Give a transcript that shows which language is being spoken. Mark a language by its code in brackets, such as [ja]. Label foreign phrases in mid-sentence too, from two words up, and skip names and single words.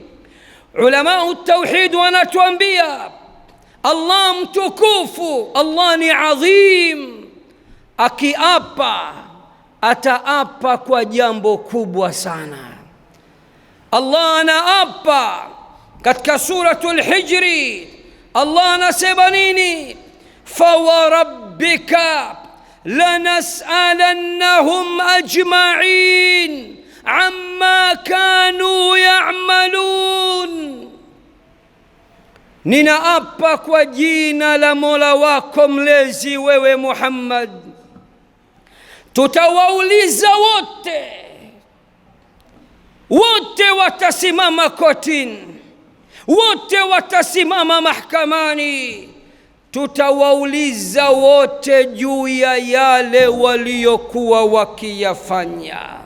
[ar] Ulama at-tauhid [sw] wanatuambia Allah mtukufu, Allah ni azim, akiapa ataapa kwa jambo kubwa sana. Allah anaapa katika suratul Hijri, Allah anasema nini? [ar] fawarabbika lanas'alannahum ajma'in amma kanu ya'malun. [sw] Ninaapa kwa jina la Mola wako mlezi, wewe Muhammad, tutawauliza wote, wote watasimama kotini, wote watasimama mahkamani, tutawauliza wote juu ya yale waliokuwa wakiyafanya.